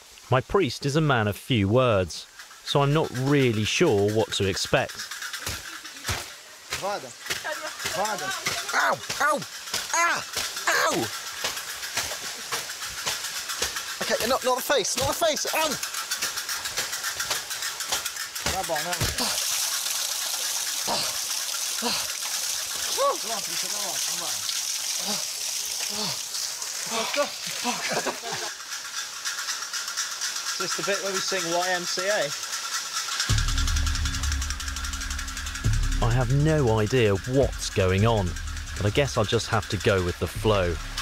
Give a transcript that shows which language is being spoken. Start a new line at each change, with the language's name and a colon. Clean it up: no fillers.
English: My priest is a man of few words, so I'm not really sure what to expect. Vada. Vada. Ow! Ow! Ah! Ow! Okay, not the face, not the face! Ow!
Portuguese: Tá bom, né? Pronto, isso tá bom, vamos lá.
English: Is this the bit where we sing YMCA? I have no idea what's going on, but I guess I'll just have to go with the flow.